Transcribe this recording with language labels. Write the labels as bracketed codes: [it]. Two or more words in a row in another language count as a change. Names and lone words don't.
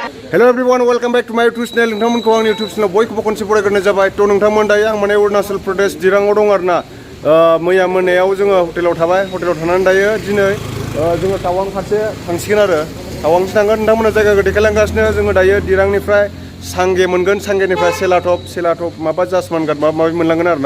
[en] Hello everyone, welcome back to my YouTube channel. [brx] नोंथांमोनखौ आंनि YouTube channel बयखौबो खनसे बरायग्रोनाय जाबाय। थ' नोंथांमोन दायो आं माने अरुणाचल प्रदेश दिराङाव दं आरोना। मैया मोनायाव जोङो हटेलाव थाबाय। हटेलाव थानानै दायो दिनै जोङो टावां फारसे थांसिगोन आरो। टावांसिम थांगोन नोंथांमोना जायगाखौ देखायलांगासिनो। जोङो दायो दिरांनिफ्राय सांगे मोनगोन, सांगेनिफ्राय सेलाटप माबा जासमानगाट माबा माबि मोनलांगोन आरोना।